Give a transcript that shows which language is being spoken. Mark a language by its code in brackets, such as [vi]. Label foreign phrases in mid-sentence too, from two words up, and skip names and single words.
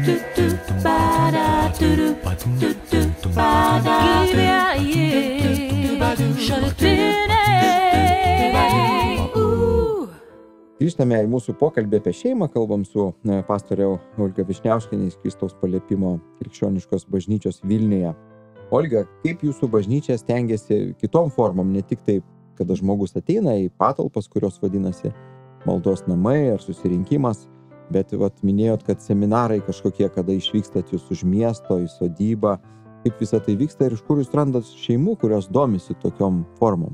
[lt] Ba-da-do-do, ba-da-do-do, ba-da-do-do, Grįžtame į mūsų pokalbį apie šeimą, kalbam su pastorė Olga Višniauskienė iš Kristaus paliepimo krikščioniškos bažnyčios Vilniuje. Olga, kaip jūsų bažnyčia stengiasi kitom formom, ne tik taip, kada žmogus ateina į patalpas, kurios vadinasi maldos namai ar susirinkimas, bet minėjot, kad seminarai kažkokie, kada išvykstat jūs už miesto, į sodybą, kaip visą tai vyksta ir iš kur jūs randat šeimų, kurios domisi tokiom formom?